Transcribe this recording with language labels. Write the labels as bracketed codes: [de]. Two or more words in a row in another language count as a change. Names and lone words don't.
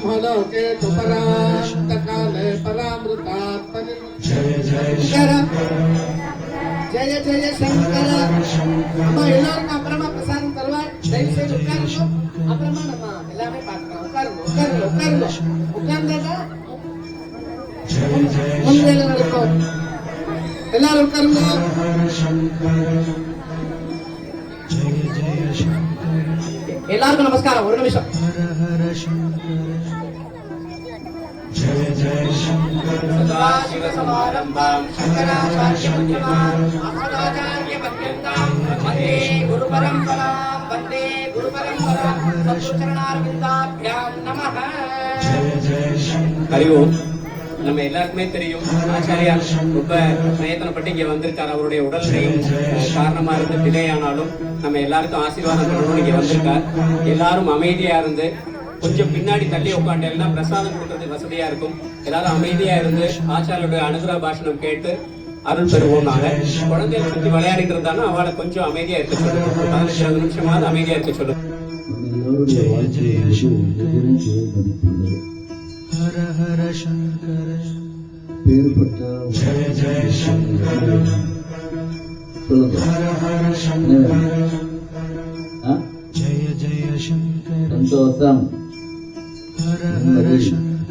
[sa] लोके तुपरान्तकाले परामृतात्मनि शंकर जय जय शंकर [ta] நம்ம எல்லாரும் அப்புறமா பிரசாதம் தருவார் தயவு செய்து உட்காருங்க அப்புறமா நம்ம எல்லாமே பார்க்கலாம் உட்காருங்க உட்கார்ந்தா முன்வேலை நடக்கும் எல்லாரும் உட்காருங்க எல்லாருக்கும் நமஸ்காரம் ஒரு நிமிஷம் [sa] सदाशिव समारंभां शंकराचार्य मध्यमां अस्मदाचार्य पर्यन्तां वन्दे गुरु परंपरां सद्गुरुचरणारविन्दाभ्यां नमः हरि ओम [ta] நம்ம எல்லாருக்குமே தெரியும் ஆச்சாரியா ரொம்ப பிரயத்தனப்பட்டு இங்க வந்திருக்காரு அவருடைய உடல்நிலையும் காரணமா இருந்து டிலே ஆனாலும் நம்ம எல்லாருக்கும் ஆசீர்வாதம் பண்ணணும்னு இங்க வந்திருக்கார் எல்லாரும் அமைதியா இருந்து கொஞ்சம் பின்னாடி தள்ளி உட்காந்து பிரசாதம் கொடுக்கறதுக்கு வசதியா இருக்கும் எல்லாரும் அமைதியா இருந்து ஆச்சாரியோட அனுகிரக பாஷணம் கேட்டு அருள் பெறுவோம் நாங்க குழந்தைகளை சுத்தி விளையாடிட்டு இருந்தாலும் அவளை கொஞ்சம் அமைதியா இருக்க சொல்லுங்க 15-20 நிமிஷமாவது அமைதியா இருக்க சொல்லுங்க [sa] हर हर शंकर पेरपट्ट जय जय शंकर हर हर शंकर जय जय शंकर संतोषम हर हर शंकर